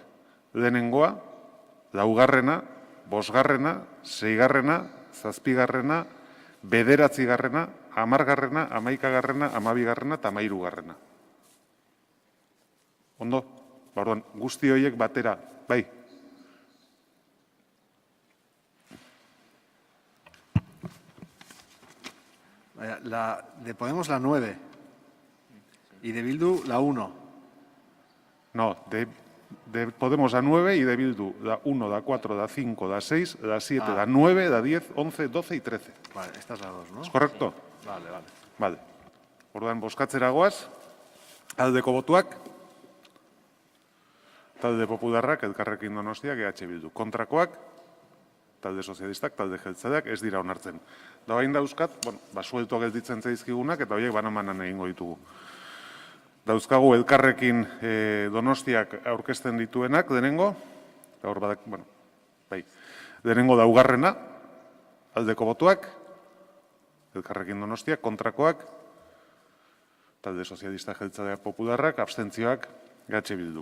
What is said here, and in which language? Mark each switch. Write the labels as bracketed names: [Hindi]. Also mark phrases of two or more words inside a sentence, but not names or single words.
[Basque] Lehenengoa, 4garrena, 5garrena, 6garrena, 7garrena, 9garrena, 10garrena, 11garrena, 12garrena eta 13garrena. Ondo? Orduan, guzti horiek batera, bai? [Spanish] La de Podemos la 9 y de Bildu la 1. No, de Podemos la 9 y de Bildu la 1, la 4, la 5, la 6, la 7, la 9, la 10, 11, 12 y 13. Vale, estas las dos, ¿no? ¿Es correcto? Sí. Vale. Vale. [Basque] Orduan, bozkatzera goaz, Aldeko botuak, talde popularrak, Elkarrekin Donostiak, EH Bildu. Kontrakoak, talde sozialistak, talde jeltzaleak, ez dira onartzen. Da bain dauzkat, suelto gelditzen zaizkigunak, eta horiek banamanan egingo ditugu. Dauzkagu Elkarrekin Donostiak aurkezten dituenak, denengo, denengo daugarrena, aldeko botuak, Elkarrekin Donostiak, kontrakoak, talde sozialista jeltzaleak popularrak, abstentzioak, EH Bildu.